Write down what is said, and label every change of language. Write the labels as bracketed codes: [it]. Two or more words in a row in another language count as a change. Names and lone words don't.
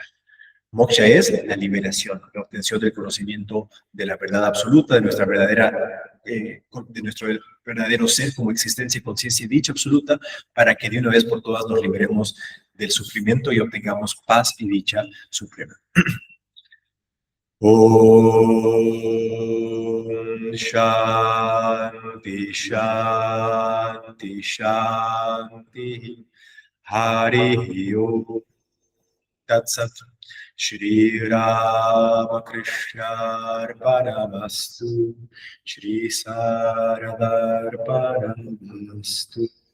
[es] Moksha es la liberación, la obtención del conocimiento de la verdad absoluta, de nuestro verdadero ser como existencia, conciencia y dicha absoluta, para que de una vez por todas nos liberemos del sufrimiento y obtengamos paz y dicha suprema. [sa] Om Shanti Shanti Shanti Hari Om Tat Sat Shri Ramakrishna Arpanamastu Shri Sarada Arpanamastu.